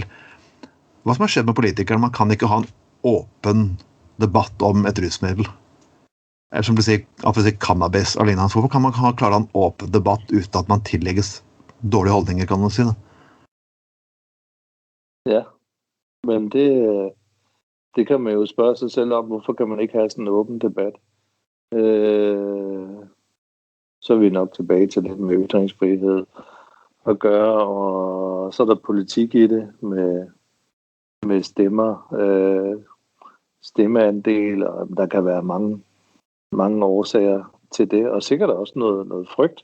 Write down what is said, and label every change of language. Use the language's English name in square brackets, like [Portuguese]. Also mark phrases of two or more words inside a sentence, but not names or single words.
[Norwegian] Hva som har skjedd med politikere? Man kan ikke ha en åpen debatt om et rusmiddel. Eller som du sier, cannabis og lignende. Hvorfor kan man klare en åpen debatt uten at man tillegges dårlige holdninger, kan man si det? [Danish] Ja, men det kan man jo spørge sig selv om, hvorfor kan man ikke have sådan en åben debat? Så er vi nok tilbage til det med ytringsfrihed at gøre, og så er der politik i det med stemmer, stemmeandel, og der kan være mange årsager til det, og sikkert også noget frygt.